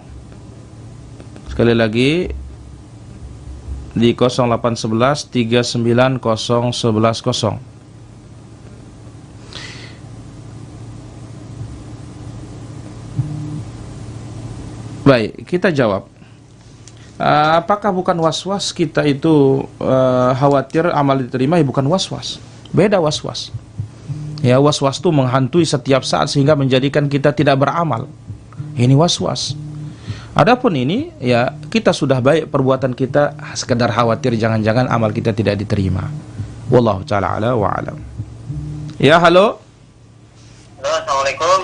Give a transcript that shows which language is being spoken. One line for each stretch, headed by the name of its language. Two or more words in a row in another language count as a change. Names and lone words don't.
Indonesian: Sekali lagi di 0811 39 0110. Baik, kita jawab. Apakah bukan was-was kita itu khawatir amal diterima? Ya bukan was-was. Beda was-was. Ya, was-was itu menghantui setiap saat sehingga menjadikan kita tidak beramal. Ini was-was. Adapun ini, ya kita sudah baik perbuatan kita, sekedar khawatir jangan-jangan amal kita tidak diterima.
Arabic: والله تعالى أعلى وأعلم.
Indonesian: Ya, halo. Halo, Assalamualaikum.